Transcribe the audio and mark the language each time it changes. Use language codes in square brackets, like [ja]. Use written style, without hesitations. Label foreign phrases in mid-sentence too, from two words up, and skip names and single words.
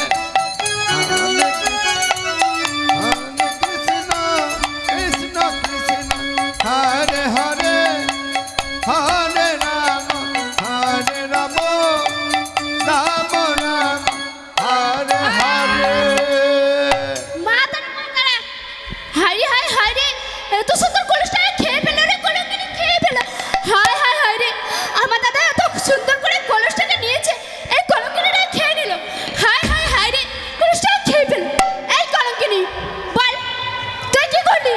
[sa] Krishna Krishna, Hare Hare, Hare Rama, Hare Rama, Rama Rama, Hare Hare. [bn] মা তারা হায় হায় হায় রে, এত সুন্দর কলসটা খেয়ে ফেলো রে, কলঙ্কিনী খেয়ে ফেলো। হায় হায় হায় রে, আমার দাদা এত সুন্দর করে কলসটাকে নিয়েছে, এই কলঙ্কিনীটা খেয়ে নিল। হায় হায় হায় রে, কলসটা খেয়ে ফেল। এই কলঙ্কিনী বল, তুই কি করলি?